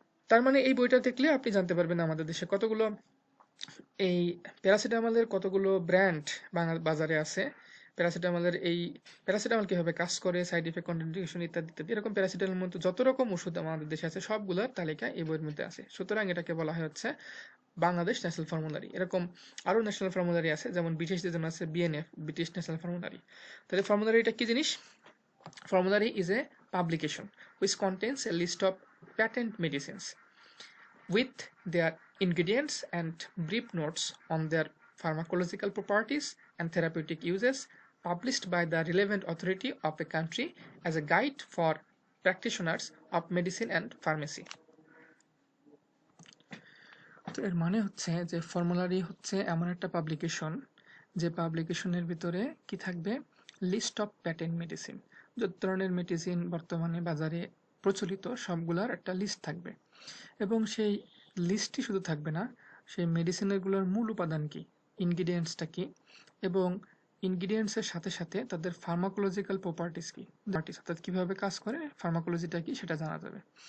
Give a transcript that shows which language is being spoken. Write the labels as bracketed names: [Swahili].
[Bangla] তার মানে এই বইটা দেখলে আপনি জানতে পারবেন আমাদের দেশে কতগুলো এই প্যারাসিটামলের কতগুলো ব্র্যান্ড বাজারে আছে, প্যারাসিটামলের এই প্যারাসিটামল কিভাবে কাজ করে, সাইড ইফেক্ট, কন্ট্রাইন্ডিকেশন ইত্যাদি ইত্যাদি, এরকম প্যারাসিটামলের মতো যত রকম ওষুধ আমাদের দেশে আছে সবগুলোর তালিকা এই বইয়ের মধ্যে আছে। সুতরাং এটাকে বলা হয় হচ্ছে বাংলাদেশ ন্যাশনাল ফর্মুলারি। এরকম আরো ন্যাশনাল ফর্মুলারি আছে, যেমন ব্রিটিশদের জন্য আছে বিএনএফ, ব্রিটিশ ন্যাশনাল ফর্মুলারি। তাহলে ফর্মুলারিটা কি জিনিস? [English] Formulary is a publication which contains a list of patent medicines with their ingredients and brief notes on their pharmacological properties and therapeutic uses, published by the relevant authority of a country as a guide for practitioners of medicine and pharmacy. [Bangla] তো এর মানে হচ্ছে যে formulary হচ্ছে এমন একটা publication, যে পাবলিকেশনের ভিতরে কি থাকবে, [English] list of patent medicine, [Bangla] যত ধরনের মেডিসিন বর্তমানে বাজারে প্রচলিত সবগুলোর একটা লিস্ট থাকবে। এবং সেই লিস্টই শুধু থাকবে না, সেই মেডিসিনগুলোর মূল উপাদান কি, ইনগ্রিডিয়েন্টসটা কি, এবং ইনগ্রিডিয়েন্টসের সাথে সাথে তাদের ফার্মাকোলজিক্যাল প্রপার্টিস কি, অর্থাৎ কীভাবে কাজ করে, ফার্মাকোলজিটা কি সেটা জানা যাবে।